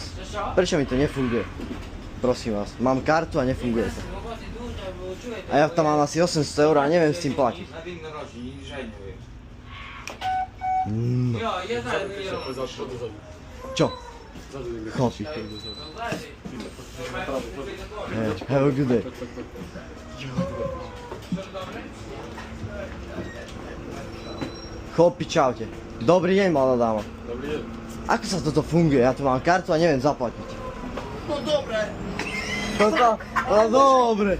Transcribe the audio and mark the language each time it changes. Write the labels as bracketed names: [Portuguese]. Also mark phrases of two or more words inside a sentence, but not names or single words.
[Slovak] Prečo mi to nefunguje? Prosím vás, mám kartu a nefunguje to. A ja tam mám asi 800 eur a neviem s tým platiť. No. Čo? Chlapi. [English] Hey, have a good day. [Slovak] Chlapi, čaute. Dobrý deň, mladá dáma. Dobrý deň. Ako sa toto funguje? Ja tu mám kartu a neviem zaplatiť. No dobre. Toto? No dobre.